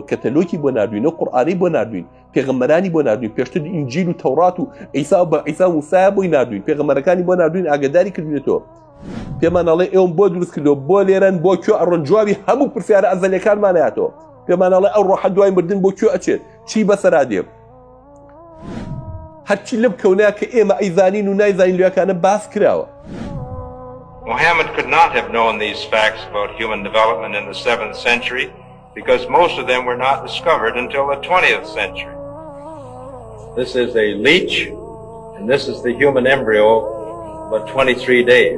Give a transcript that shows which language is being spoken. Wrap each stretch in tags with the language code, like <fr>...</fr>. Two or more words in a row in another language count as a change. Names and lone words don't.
<ckb>کەتەلۆکی بۆ ناردوین و قورئانی بۆ ناردوین پێغەمبەرانی بۆ ناردوین پێشتر ئینجیل و تەورات و عیسا و بە عیسا و موسایە بۆی ناردوین پێغەمبەرەکانی بۆ ناردوین ئاگاداری کردوێتەوە پێمان ئەڵێ ئێوەم بۆ دروست کردووە بۆ لێرەن بۆ کوێ ئەڕۆن جوابی هەموو پرسیارە ئەزەلیەکانمانەیەتەوە پێمان ئەڵێ ئەو ڕۆحە دوای مردن بۆ کوێ ئەچێت چی بەسەرا دێ هەرچی لەم کەونەیە کە ئێمە ئەیزانین و نایزانین لێوەکانە باس کراوە</ckb> <en>Muhammad could not have known these facts about human development in the 7th century because most of them were not discovered until the 20th century. This is a leech, and this is the human embryo, about 23 days.</en>